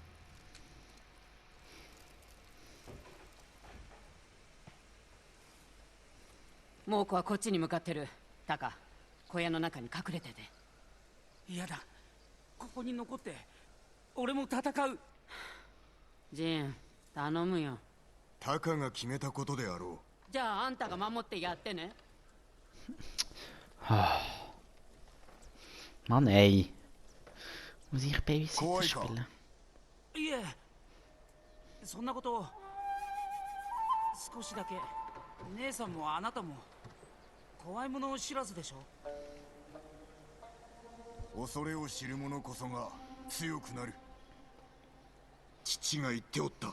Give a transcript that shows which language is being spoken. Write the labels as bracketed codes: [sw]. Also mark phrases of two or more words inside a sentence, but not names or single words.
[ja] 猛虎はこっちに向かってる。タカ、小屋の中に隠れてて。嫌だ。ここに残って俺も戦う。ジン、頼むよ。タカが決めたことであろじゃああんたが守ってやってね。 [de] Mann ey. Muss ich Babysitter spielen? [ja] いえ、そんなこと少しだけ。姉さんもあなたも怖いもの知らずでしょ。恐れを知る者こそが強くなる。父が言っておった。